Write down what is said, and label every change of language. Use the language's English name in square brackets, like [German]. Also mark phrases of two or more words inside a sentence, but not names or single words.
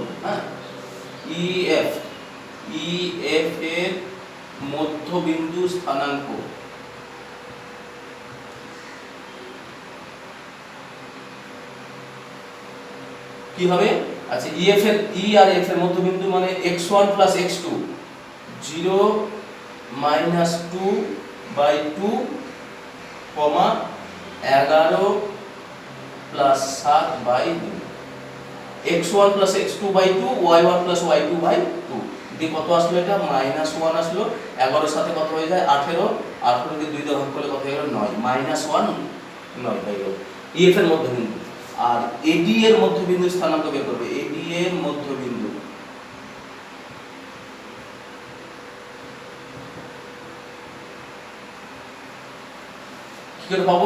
[Bangla] হ্যাঁ, ইএফ এর মধ্যবিন্দু স্থানাঙ্ক কি হবে? আচ্ছা, ইএফ এর ই আর এফ এর মধ্যবিন্দু মানে x1 + x2, 0 - 2/2, 11 + 7/2। x1 + x2/2, y1 + y2/2। দিয়ে কত আসলো? এটা -1 আসলো। 11 এর সাথে কত হয়ে যায়? 18, 18 কে 2 দিয়ে ভাগ করলে কত হয়ে গেল? 9, -1 9 হয়ে গেল ইএফ এর মধ্যবিন্দু। আর এডি এর মধ্যবিন্দু স্থানাঙ্ক বের করবে। এডি এর মধ্যবিন্দু কি করে পাবো?